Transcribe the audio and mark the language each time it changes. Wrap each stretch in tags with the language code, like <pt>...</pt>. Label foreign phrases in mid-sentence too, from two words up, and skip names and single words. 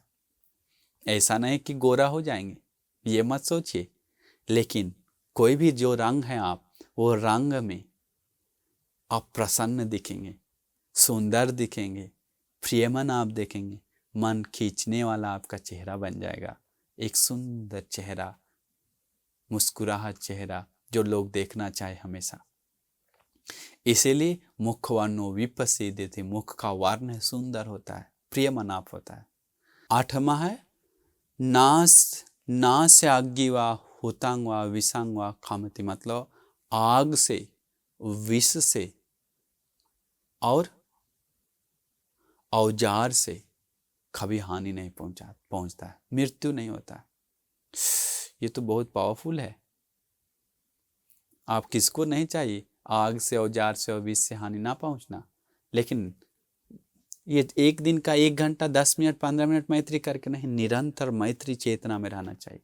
<hi>ऐसा नहीं कि गोरा हो जाएंगे, ये मत सोचिए, लेकिन कोई भी जो रंग है आप, वो रंग में आप प्रसन्न दिखेंगे, सुंदर दिखेंगे, प्रियमन आप देखेंगे, मन खींचने वाला आपका चेहरा बन जाएगा, एक सुंदर चेहरा, मुस्कुराहट चेहरा जो लोग देखना चाहे हमेशा। इसीलिए</hi> <pi>मुख वर्णो विपसीदति,</pi> <hi>मुख का वर्ण सुंदर होता है, प्रियमन आप होता है। 8वां है</hi> <pi>नास आग्गी वा हुतांग वा विषांग वा खामति,</pi> <hi>मतलब आग से, विष से और औजार से कभी हानि नहीं पहुंचता है, मृत्यु नहीं होता है। ये तो बहुत पावरफुल है। आप किसको नहीं चाहिए आग से, औजार से और विष से हानि ना पहुंचना, लेकिन ये एक दिन का 1 घंटा 10 मिनट 15 मिनट मैत्री करके नहीं, निरंतर मैत्री चेतना में रहना चाहिए।</hi>